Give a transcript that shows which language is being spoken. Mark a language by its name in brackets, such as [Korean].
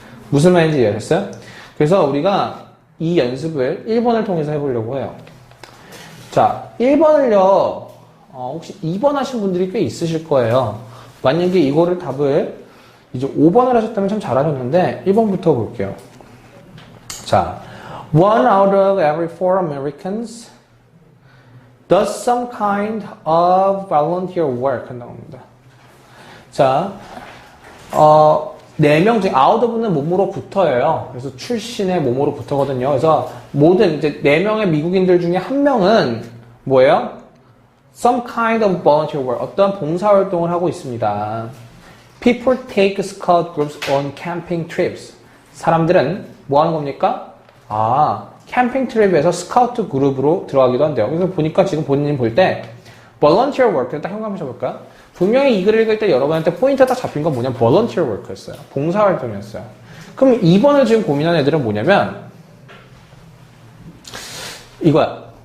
[Korean] 무슨 말인지 이해하셨어요? 그래서 우리가 이 연습을 1번을 통해서 해보려고 해요. 자, 1번을요, 혹시 2번 하신 분들이 꽤 있으실 거예요. 만약에 이거를 답을 이제 5번을 하셨다면 참 잘하셨는데, 1번부터 볼게요. [English] 자, 1 out of every 4 Americans does some kind of volunteer work [Korean] 한다고 합니다. 자, 4명 중에 out of는 몸으로부터예요. 그래서 출신의 몸으로부터거든요. 그래서 모든 이제 4명의 미국인들 중에 1명은 뭐예요? [English] Some kind of volunteer work. [Korean] 어떤 봉사활동을 하고 있습니다. [English] People take scout groups on camping trips. [Korean] 사람들은 뭐 하는 겁니까? 캠핑 트립에서 스카우트 그룹으로 들어가기도 한대요. 그래서 보니까 지금 본인이 볼 때 [English] volunteer work [Korean] 를 딱 현감하셔 볼까요? 분명히 이 글을 읽을 때 여러분한테 포인트가 딱 잡힌 건 뭐냐면 [English] volunteer work [Korean] 였어요. 봉사활동이었어요. 그럼 2번을 지금 고민하는 애들은 뭐냐면 이거야.